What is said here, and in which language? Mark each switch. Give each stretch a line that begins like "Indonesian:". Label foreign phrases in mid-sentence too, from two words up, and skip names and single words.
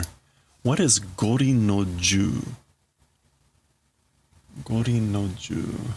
English: What is gorin no ju? Gorin no ju.